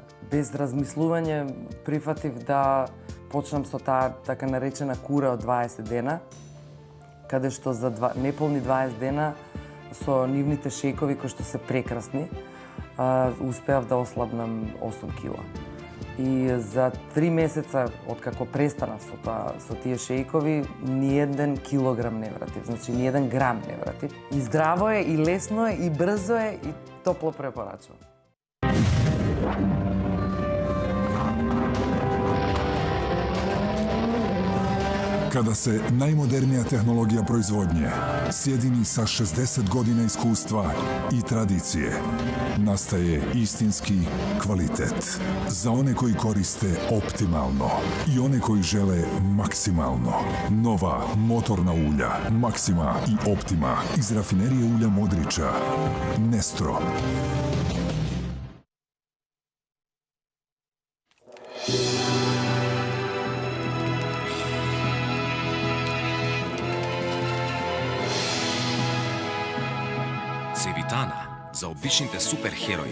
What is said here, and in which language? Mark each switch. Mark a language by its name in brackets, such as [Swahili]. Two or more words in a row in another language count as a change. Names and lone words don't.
[Macedonian] Без размислување прифатив да почнам со таа така наречена кура од 20 дена, каде што за неполни 20 дена со нивните шејкови кои што се прекрасни, успеав да ослабнам 8 кила. И за 3 месеца откако престанав со тие шејкови, ни еден килограм не вратив, значи ни еден грам не вратив. И здраво е, и лесно е, и брзо е, и топло препорачувам. [Bosnian] Kada se najmodernija tehnologija proizvodnje sjedini sa 60 godina iskustva i tradicije, nastaje istinski kvalitet. Za one koji koriste optimalno i one koji žele maksimalno. Nova motorna ulja Maxima i Optima iz rafinerije ulja Modrića. Nestro. [Macedonian] Цевитана за обичните суперхерои.